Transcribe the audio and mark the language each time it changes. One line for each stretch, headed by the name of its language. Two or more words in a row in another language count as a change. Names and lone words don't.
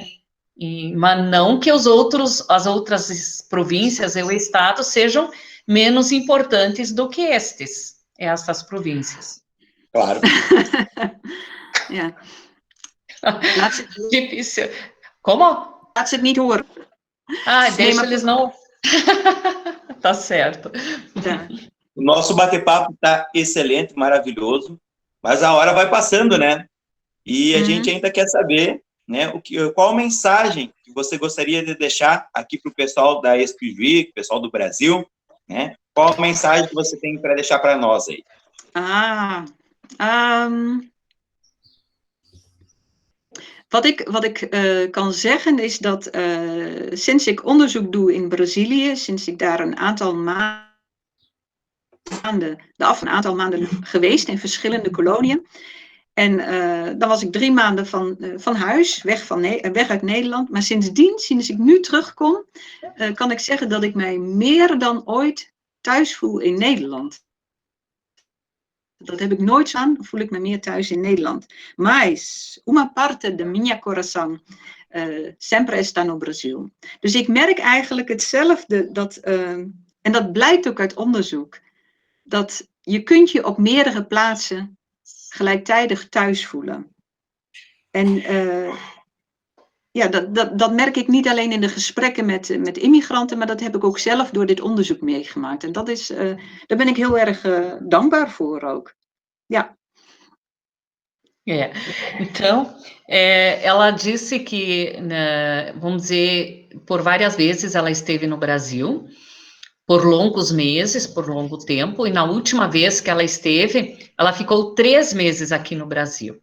Portuguese: Mas não que as outras províncias e o estado sejam menos importantes do que estas províncias. Claro. Difícil. Como?
Dutch: Laat ze het niet horen.
Portuguese: Deixa eles não... Tá certo. Tá. O nosso bate-papo está excelente, maravilhoso, mas a hora vai passando, né? E a gente ainda quer saber, né, qual mensagem que você gostaria de deixar aqui para o pessoal da ESPJ, pessoal do Brasil, né? Qual a mensagem que você tem para deixar para nós aí?
Dutch: Wat ik kan zeggen is dat sinds ik onderzoek doe in Brazilië, sinds ik daar een aantal maanden geweest in verschillende koloniën. En dan was ik 3 maanden van huis, weg uit Nederland. Maar sindsdien, sinds ik nu terugkom, kan ik zeggen dat ik mij meer dan ooit thuis voel in Nederland. Dat heb ik nooit aan, voel ik me meer thuis in Nederland.
Portuguese: Mas, uma parte de minha coração sempre está no Brasil.
Dutch: Dus ik merk eigenlijk hetzelfde, en dat blijkt ook uit onderzoek, dat je kunt je op meerdere plaatsen gelijktijdig thuis voelen. En dat merk ik niet alleen in de gesprekken met immigranten, maar dat heb ik ook zelf door dit onderzoek meegemaakt. En dat is, daar ben ik heel erg dankbaar voor ook. Ja.
Portuguese: Então, ela disse que, vamos dizer, por várias vezes ela esteve no Brasil, por longos meses, por longo tempo, e na última vez que ela esteve, ela ficou 3 meses aqui no Brasil.